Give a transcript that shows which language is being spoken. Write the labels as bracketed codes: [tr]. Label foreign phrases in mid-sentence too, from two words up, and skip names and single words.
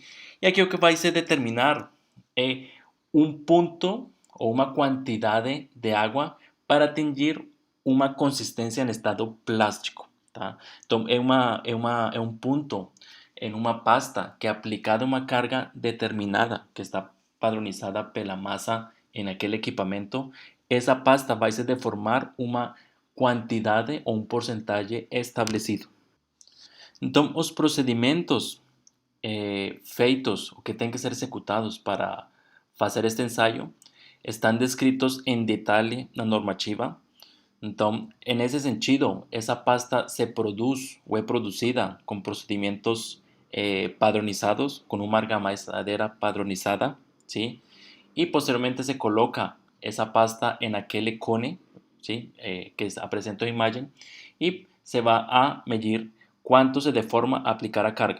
[es] Y aquí lo que va a ser determinar un punto o una cantidad de agua para atingir una consistencia en estado plástico. Tá? Entonces, es un punto en una pasta que aplicada una carga determinada que está padronizada por la masa en aquel equipamiento, esa pasta va a ser de formar una [pt] quantidade ou um [es] porcentaje establecido. [pt] Então, os procedimentos feitos ou que têm que ser executados para fazer este ensaio estão descritos em detalhe na normativa. Então, [es] en ese sentido, esa pasta se produce o es producida con procedimientos padronizados, con una argamazadera padronizada, ¿sí? Y posteriormente se coloca esa pasta en aquel cone, ¿sí? Que presenta imagen y se va a medir cuánto se deforma a aplicar a carga.